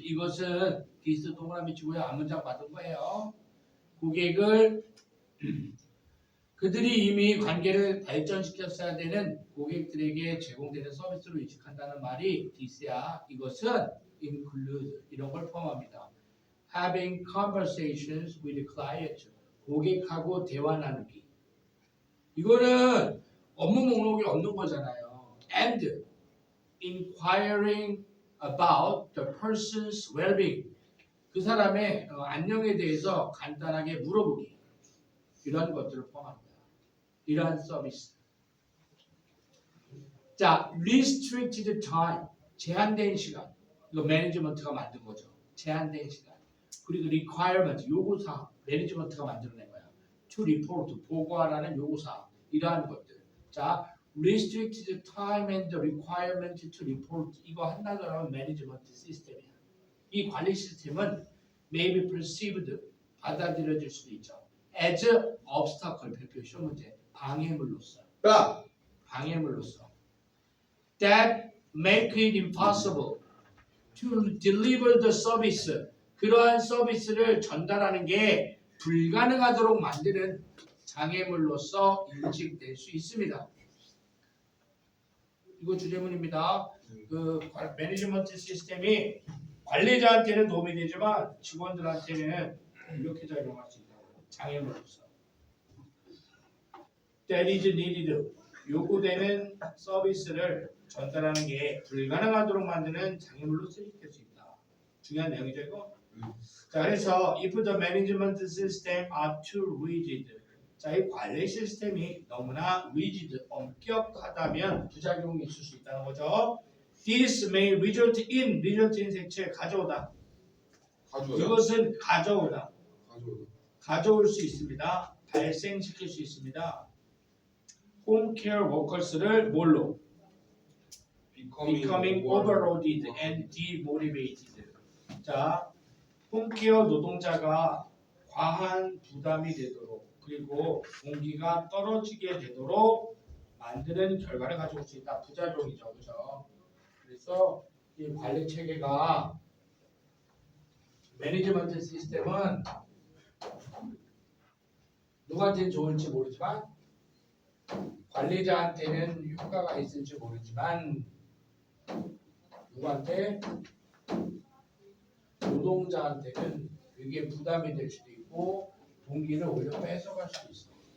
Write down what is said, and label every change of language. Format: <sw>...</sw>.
<ko>이것은 this 동그라미 치고요. 앞문장 받은 거예요. 고객을 그들이 이미 관계를 발전시켰어야 되는 고객들에게 제공되는 서비스로 인식한다는 말이 this야. 이것은 include 이런 걸 포함합니다.</ko> <en>Having conversations with clients.</en> <ko>고객하고 대화 나누기. 이거는 업무 목록에 없는 거잖아요.</ko> <en>And inquiring about the person's well-being.</en> <ko>그 사람의 안녕에 대해서 간단하게 물어보기. 이런 것들을 포함합니다. 이러한 서비스. 자,</ko> <en>restricted time.</en> <ko>제한된 시간. 이거 매니지먼트가 만든 거죠. 제한된 시간. 그리고 requirement. 요구사항. 매니지먼트가 만들어낸 거야.</ko> <en>to report.</en> <ko>보고하라는 요구사항. 이러한 것들.</ko> <en>자, restricted time and requirement to report.</en> <ko>이거 한다고 하면 매니지먼트 시스템이야. 이 관리 시스템은</ko> <en>may be perceived.</en> <ko>받아들여질 수도 있죠.</ko> <en>as obstacle</en> <ko>별표 시험 문제 방해물로서 야! 방해물로서</ko> <en>that make it impossible to deliver the service</en> <ko>그러한 서비스를 전달하는 게 불가능하도록 만드는 장애물로서 인식될 수 있습니다. 이거 주제문입니다. 그 매니지먼트 시스템이 관리자한테는 도움이 되지만 직원들한테는 이렇게 작용할 수 있다고. 장애물로서.</ko> <en>That is needed.</en> <ko>요구되는 서비스를 전달하는 게 불가능하도록 만드는 장애물로 수립될 수 있다. 중요한 내용이죠 이거. 자 그래서</ko> <en>if the management system are too rigid.</en> <ko>자 이 관리 시스템이 너무나 rigid, 엄격하다면 부작용이 있을 수 있다는 거죠.</ko> <en>This may result in</en> <ko>색채 가져오다. 가져오다. 이것은 가져오다. 가져오다. 가져올 수 있습니다. 발생시킬 수 있습니다. 홈케어 워커스를 뭘로?</ko> <en>becoming overloaded and demotivated.</en> <ko>자, 홈케어 노동자가 과한 부담이 되도록 그리고 동기가 떨어지게 되도록 만드는 결과를 가져올 수 있다. 부작용이죠, 그렇죠? 그래서 이 관리 체계가 매니지먼트 시스템은 누구한테는 좋을지 모르지만 관리자한테는 효과가 있을지 모르지만 누구한테 노동자한테는 그게 부담이 될 수도 있고 동기를 오히려 뺏어갈 수도 있어.</ko>